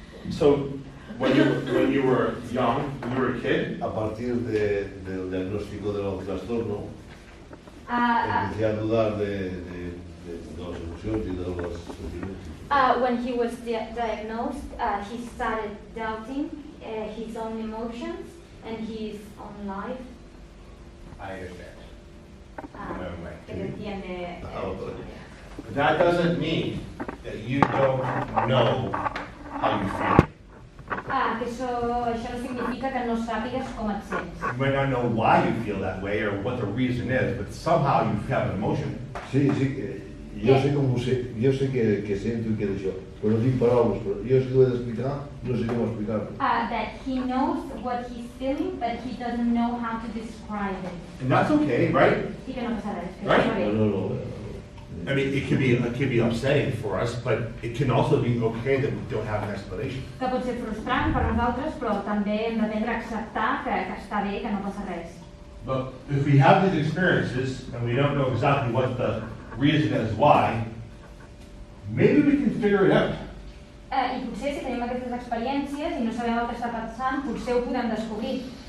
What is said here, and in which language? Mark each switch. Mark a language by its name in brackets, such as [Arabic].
[English] So, when you were young, when you were a kid, [Spanish] A partir del diagnóstico del trastorno, empecé a dudar de las emociones y de los sentimientos. [English] When he was diagnosed, he started doubting his own emotions and his own life. I understand. [Spanish] Que te entiende. [English] But that doesn't mean that you don't know how you feel. [Catalan] Que això no significa que no sàpigues com et sents. [English] You might not know why you feel that way or what the reason is, but somehow you have an emotion. [Spanish] Sí, yo sé cómo yo sé que siento y que deseo, pero no tengo palabras, pero yo si lo voy a explicar, no sé cómo explicarlo. [English] That he knows what he's feeling, but he doesn't know how to describe it. And that's okay, right? [Catalan] I que no passa res. Que [English] Right? [Catalan] està bé. No. [English] I mean, it could be upsetting for us, but it can also be okay that we don't have an explanation. [Catalan] Que pot ser frustrant per nosaltres, però també hem d'aprendre a acceptar que està bé, que no passa res. [English] But if we have these experiences and we don't know exactly what the reason is why, maybe we can figure it out. [Catalan] I potser si tenim aquestes experiències i no sabem el que està passant, potser ho podem descobrir.